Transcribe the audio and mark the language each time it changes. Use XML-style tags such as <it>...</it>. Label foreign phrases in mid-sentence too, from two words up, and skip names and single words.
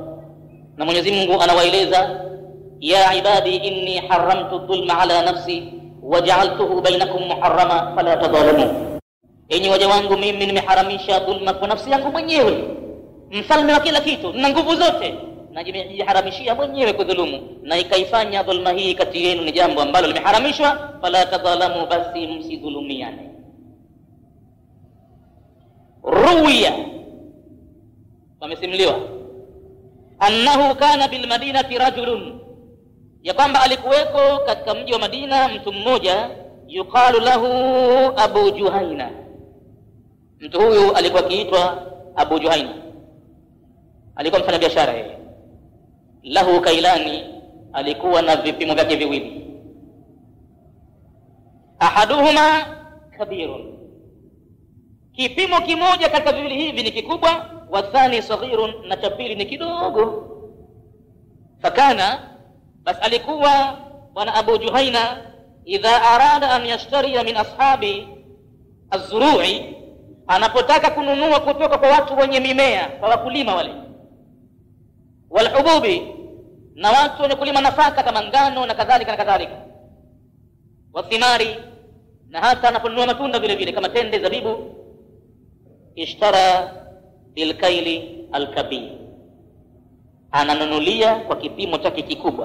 <sw>Na Mwenyezi Mungu anawaeleza,</sw> <ar>يا عبادي إني حرمت الظلم على نفسي وجعلته بينكم محرما فلا تظالموا,</ar> <sw>enyi waja wangu mimi nimeharamisha dhulma kwa nafsi yangu mwenyewe, mfalme wa kila kitu na nguvu zote, na nimejiharamishia mwenyewe kudhulumu, na ikaifanya dhulma hii kati yenu ni jambo ambalo limeharamishwa,</sw> <ar>فلا تظالموا,</ar> <sw>basi msidhulumiane. Ruwiya, wamesimuliwa,</sw> <ar>أنه كان بالمدينة رجل,</ar> <sw>ya kwamba alikuweko katika mji wa Madina mtu mmoja,</sw> <ar>يقال له أبو جهينة.</ar> <sw>Mtu huyu alikuwa akiitwa Abu Juhaina, alikuwa mfanya biashara yeye.</sw> <ar>له كيلان,</ar> <sw>alikuwa na vipimo vyake viwili.</sw> <ar>أحدهما كبير,</ar> <sw>kipimo kimoja katika viwili hivi ni kikubwa,</sw> <ar>والثاني صغير,</ar> <sw>na cha pili ni kidogo.</sw> <ar>Fakana,</ar> <sw>bas alikuwa bwana Abu Juhaina,</sw> <ar>إذا أراد أن يشتري من أصحاب الزروع,</ar> <sw>anapotaka kununua kutoka kwa watu wenye mimea, kwa wakulima wale, walhububi, na watu wenye kulima nafaka kama ngano na kadhalika na kadhalika, wathimari, na hata anaponunua matunda vile vile kama tende, zabibu,</sw> <ar>اشترى بالكيل الكبير,</ar> <sw>ananunulia kwa kipimo chake kikubwa.</sw>